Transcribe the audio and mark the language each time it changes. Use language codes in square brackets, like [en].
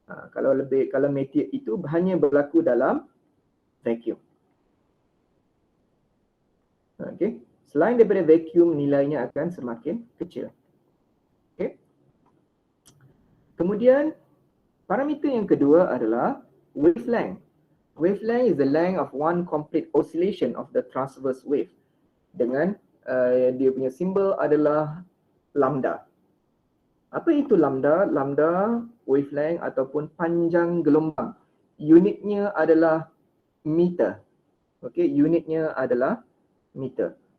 [ms] Kalau meteor itu hanya berlaku dalam vacuum. Okey, selain daripada vacuum nilainya akan semakin kecil. Okey. Kemudian parameter yang kedua adalah wavelength. [en] Wavelength is the length of one complete oscillation of the transverse wave. [ms] Dengan dia punya simbol adalah lambda. Apa itu lambda? Lambda wavelength ataupun panjang gelombang. Unitnya adalah meter. Okey, unitnya adalah meter.